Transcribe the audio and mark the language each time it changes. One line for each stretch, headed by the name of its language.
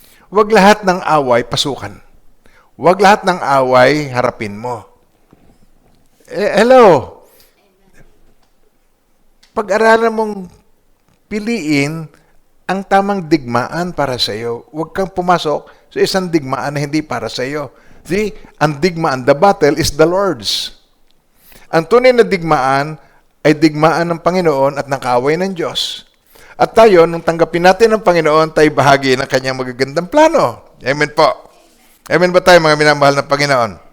Filipino: Huwag lahat ng away pasukan. Huwag lahat ng away harapin mo. Hello. Pag-aralan mong piliin ang tamang digmaan para sa iyo. Huwag kang pumasok sa isang digmaan na hindi para sa iyo.
English: See,
Filipino: ang digmaan,
English: the battle is the Lord's.
Filipino: Ang tunay na digmaan ay digmaan ng Panginoon at ng kaaway ng Diyos. At tayo, nung tanggapin natin ng Panginoon, tayo bahagi ng kanyang magagandang plano. Amen po. Amen ba tayo mga minamahal ng Panginoon?